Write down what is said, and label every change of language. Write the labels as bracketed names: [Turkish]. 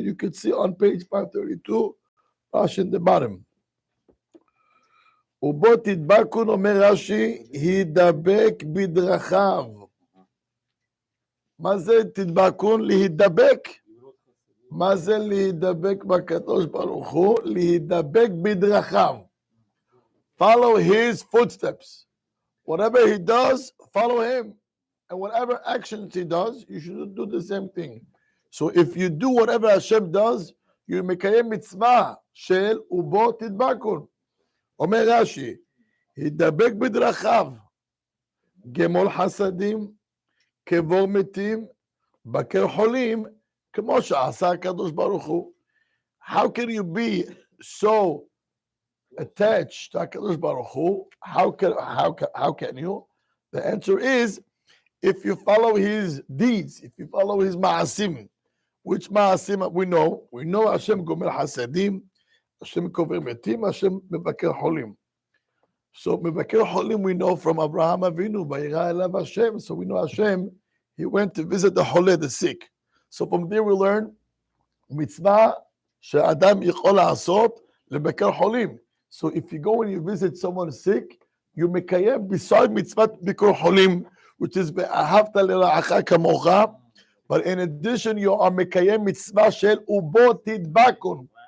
[English] You can see on page 532, רש"י in the bottom. [Hebrew] ובו תדבקון, אומר רש"י, הידבק בדרכיו. מה זה תדבקון? להידבק. מה זה להידבק בקדוש ברוך הוא? להידבק בדרכיו. [English] Follow his footsteps. Whatever he does, follow him. And whatever actions he does, you should do the same thing. So if you do whatever Hashem does, you [Hebrew] מקיים מצווה של ובו תדבקון. אומר רש"י, הידבק בדרכיו, גמול חסדים, קבור מתים, בקר חולים, כמו שעשה הקדוש ברוך הוא. [English] How can you be so attached to הקדוש ברוך הוא? How can you? The answer is, if you follow his deeds, if you follow his ma'asim. Which ma'asim we know? We know Hashem gomer hasadim, [Hebrew] השם קובר מתים, השם מבקר חולים. [English] So [Hebrew] מבקר חולים [English] we know from Abraham Avinu, [Hebrew] וירא אליו השם. [English] So we know Hashem, he went to visit the חולה, the sick. So from there we learn [Hebrew] מצווה שאדם יכול לעשות לבקר חולים. [English] So if you go and you visit someone sick, you מקיים beside [Hebrew] מצוות ביקור חולים, [English] which is [Hebrew] ואהבת לרעך כמוך, [English] but in addition you are [Hebrew] מקיים מצווה של ובו תדבקון.